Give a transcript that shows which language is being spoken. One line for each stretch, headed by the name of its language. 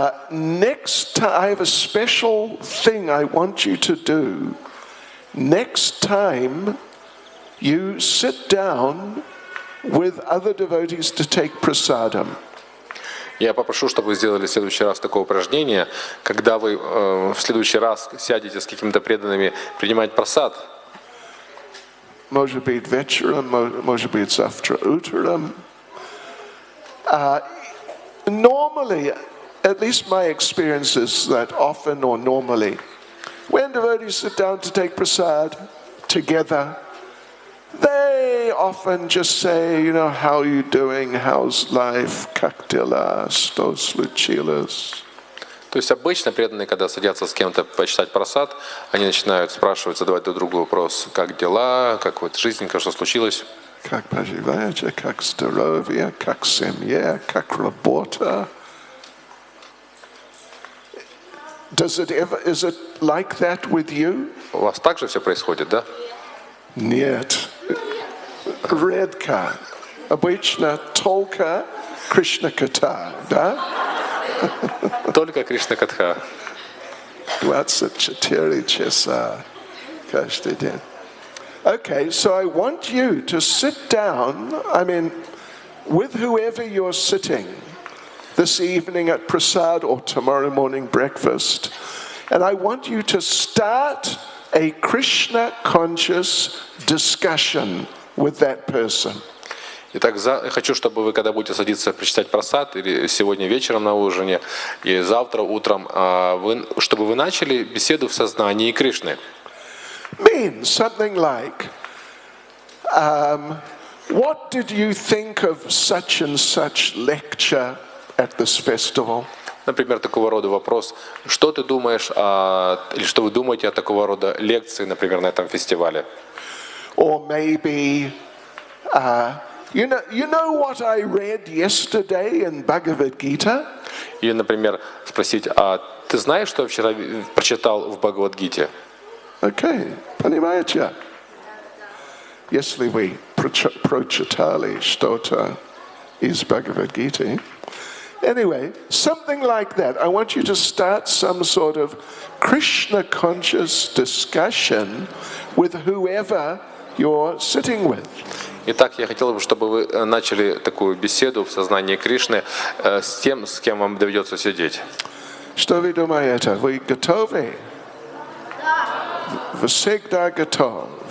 English: Next time, I have a special thing I want you to do. Next time you sit down with other devotees to take prasadam.
Russian: Я попрошу, чтобы вы сделали в следующий раз такое упражнение, когда вы в следующий раз сядете с какими-то преданными принимать прасад. Может быть вечером, может быть завтра утром.
English: Normally, at least my experience is that often or normally, when devotees sit down to take prasad together, they often just say, you know, how are you doing? How's life?
Russian: Как дела? Что случилось? То есть обычно преданные, когда садятся с кем-то почитать прасад, они начинают спрашивать, задавать друг другу вопрос, как дела, как вот жизнь, что случилось. Как поживаете? Как здоровье? Как семья? Как работа?
English: Is it like that with you?
Russian: У вас также все происходит, да? Нет. Редко. Обычно только Кришна Катха, да? Только Кришна Катха. 24 часа каждый день.
English: Okay, so I want you to sit down, with whoever you're sitting this evening at prasad or tomorrow morning breakfast, and I want you to start a Krishna conscious discussion with that person.
Russian: Итак, я хочу, чтобы вы, когда будете садиться прочитать прасад, или сегодня вечером на ужине, и завтра утром, чтобы вы начали беседу в сознании Кришны.
English: Means something like, what did you think of such and such lecture at this festival?
Russian: Например, такого рода вопрос, что ты думаешь, или что вы думаете о такого рода лекции, например, на этом фестивале?
English: Or maybe, you know what I read yesterday in Bhagavad Gita?
Russian: Или, например, спросить, а ты знаешь, что я вчера прочитал в Бхагавад-гите? Okay, понимаете? Если вы прочитали что-то из Bhagavad-гиты.
English: Anyway, something like that. I want you to start some sort of Krishna conscious discussion with whoever you're sitting with.
Russian: Итак, я хотел бы, чтобы вы начали такую беседу в сознании Кришны с тем, с кем вам доведется сидеть. Что вы думаете? Вы готовы? Вы всегда готов.